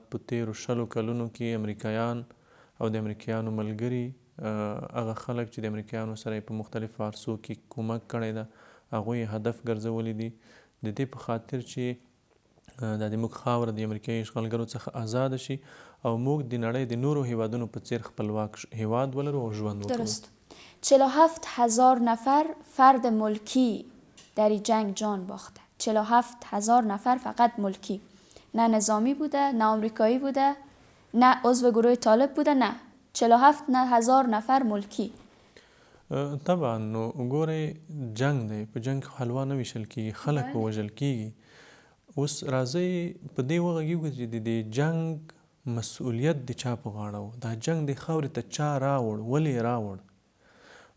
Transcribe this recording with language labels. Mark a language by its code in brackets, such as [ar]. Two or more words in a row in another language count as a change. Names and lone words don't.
[ps] په تیرو 20 کلونو کې امریکایان او د امریکایانو ملګري، هغه خلک چې د امریکایانو سره په مختلفو عرصو کې کومک کړی ده، هغوی هدف ګرځولي دي د دې په خاطر چې دا د موږ خاوره د امریکایي اشغالګرو څخه آزاده شي او موږ د نړۍ د نورو هیوادونو په څیر خپلواک هیواد ولرو او ژوند وکړو. [fa] درست. 47,000 نفر فرد ملکی در این جنگ جان باخته. 47,000 نفر فقط ملکی، نه نظامی بوده، نه آمریکایی بوده، نه عضو گروه طالب بوده، نه. 47,000 نفر ملکی. [ps] طبعا نو ګورئ جنگ دی، په جنگ حلوا نه ویشل کیږي، خلک به وژل کیږي. اوس راځئ په دې وغږیږو چې د جنگ مسؤلیت د چا په غاړه و، دا جنگ د خاورې ته چا راوړ، ولې یې راوړ؟